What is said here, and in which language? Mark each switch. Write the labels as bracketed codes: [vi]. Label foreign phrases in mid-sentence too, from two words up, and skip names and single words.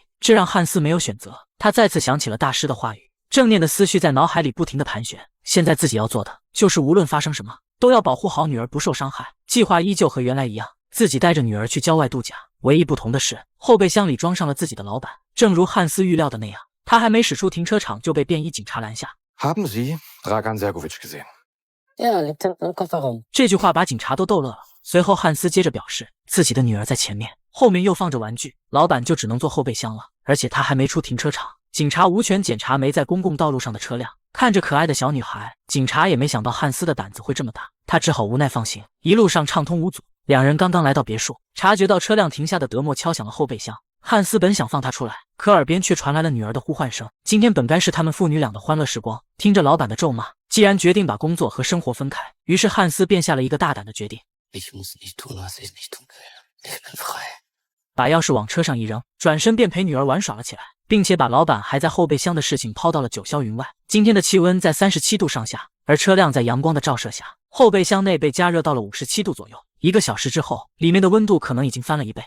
[zh] 这让汉斯没有选择，他再次想起了大师的话语，正念的思绪在脑海里不停地盘旋。现在自己要做的就是无论发生什么，都要保护好女儿不受伤害。计划依旧和原来一样，自己带着女儿去郊外度假。唯一不同的是，后备箱里装上了自己的老板。正如汉斯预料的那样，他还没驶出停车场就被便衣警察拦下。 [de] Haben Sie Dragan Sergovic gesehen? Ja, liegt hinten im Kofferraum. [zh] 这句话把警察都逗乐了。随后汉斯接着表示，自己的女儿在前面，后面又放着玩具，老板就只能坐后备箱了，而且他还没出停车场，警察无权检查没在公共道路上的车辆。看着可爱的小女孩，警察也没想到汉斯的胆子会这么大，他只好无奈放行。一路上畅通无阻，两人刚刚来到别墅，察觉到车辆停下的德莫敲响了后备箱。汉斯本想放他出来，可耳边却传来了女儿的呼唤声。今天本该是他们父女俩的欢乐时光，听着老板的咒骂，既然决定把工作和生活分开，于是汉斯便下了一个大胆的决定。 [de] Ich muss nicht tun, was ich nicht tun will. Ich bin frei. [zh] 把钥匙往车上一扔，转身便陪女儿玩耍了起来，并且把老板还在后备箱的事情抛到了九霄云外。今天的气温在37度上下，而车辆在阳光的照射下，后备箱内被加热到了57度左右。1个小时之后，里面的温度可能已经翻了1倍。